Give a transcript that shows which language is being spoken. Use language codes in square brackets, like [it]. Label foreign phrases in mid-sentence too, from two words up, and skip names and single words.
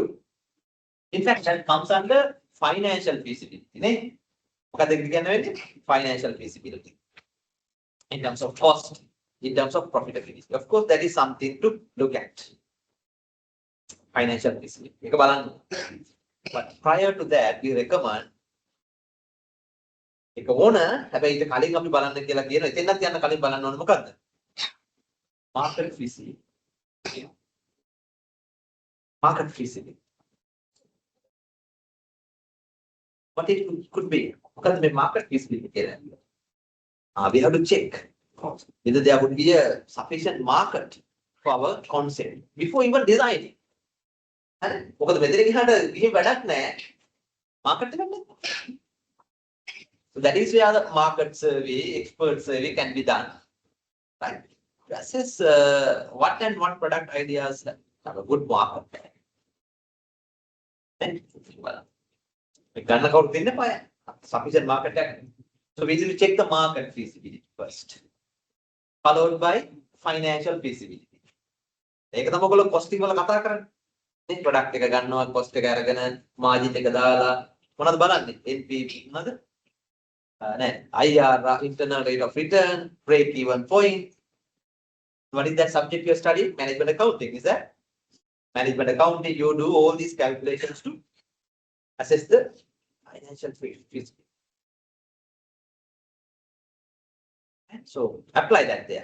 [en] In fact, that comes under financial feasibility. Financial feasibility. In terms of cost, in terms of profitability. Of course, that is something to look at. Financial feasibility. But prior to that, we recommend [si] එක ඕන හැබැයි ඊට කලින් අපි බලන්න කියලා කියනවා. එතෙන්වත් යන්න කලින් බලන්න ඕනේ මොකද්ද? [en] Market feasibility. Market feasibility. What it could be? Because the market feasibility here. We have to check whether there would be a sufficient market for our concept before even designing. [si] මොකද මෙතන ගියාට ගිහින් වැඩක් නැහැ. Market එක නැහැ. [en] So that is where the market survey, expert survey can be done. Right? Assess what and what product ideas have a good market. Sufficient market. So we will check the market feasibility first, followed by financial feasibility. [si] ඒක තමයි ඔයගොල්ලෝ costing වල කතා කරන්නේ. මේ product එක ගන්නවා cost එක අරගෙන margin එක දාලා මොනවද බලන්නේ? NPV මොනවද? [en] නෑ IRR, internal rate of return, break even point. What is that subject you are studying? Management accounting, is that? Management accounting, you do all these calculations to assess the financial feasibility. And so apply that there.